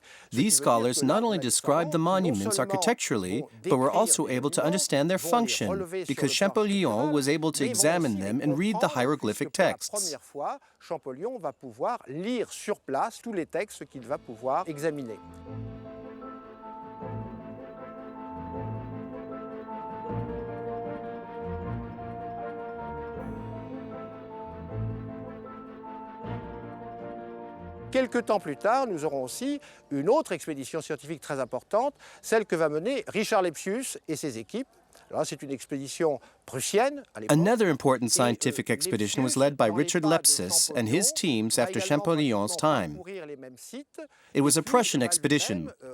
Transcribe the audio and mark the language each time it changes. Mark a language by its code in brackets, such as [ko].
[en] These scholars not only described the monuments architecturally, but were also able to understand their function, because Champollion was able to examine them and read the hieroglyphic texts. [fr] Champollion va pouvoir lire sur place tous les textes qu'il va pouvoir examiner. Quelques temps plus tard, nous aurons aussi une autre expédition scientifique très importante, celle que va mener Richard Lepsius et ses équipes. Alors, c'est une expédition prussienne. [en] Another important scientific expedition was led by Richard Lepsius and his teams after Champollion's time. It was a Prussian expedition.